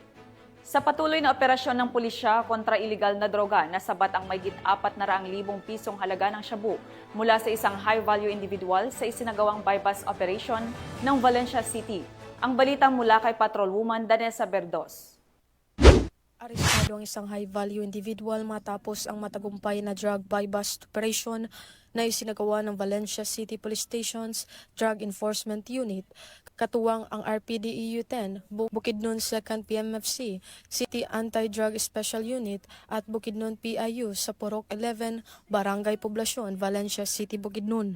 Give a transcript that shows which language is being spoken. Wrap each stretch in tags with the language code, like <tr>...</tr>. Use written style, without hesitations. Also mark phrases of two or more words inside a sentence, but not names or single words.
<tl>Sa patuloy na operasyon ng pulisya kontra iligal na droga, nasabat ang mahigit 400,000 pisong halaga ng shabu mula sa isang</tl> <en>high-value individual</en> <tl>sa isinagawang</tl> <en>bypass operation</en> <tl>ng Valencia City. Ang balita mula kay Patrolwoman Danessa Berdos. Arestado ang isang</tl> <en>high-value individual</en> <tl>matapos ang matagumpay na</tl> <en>drug buy-bust operation</en> <tl>na isinagawa ng Valencia City Police Station's Drug Enforcement Unit, katuwang ang RPDEU-10, Bukidnon 2nd PMFC, City Anti-Drug Special Unit at Bukidnon PIU sa Purok 11, Barangay Poblacion, Valencia City, Bukidnon.</tl>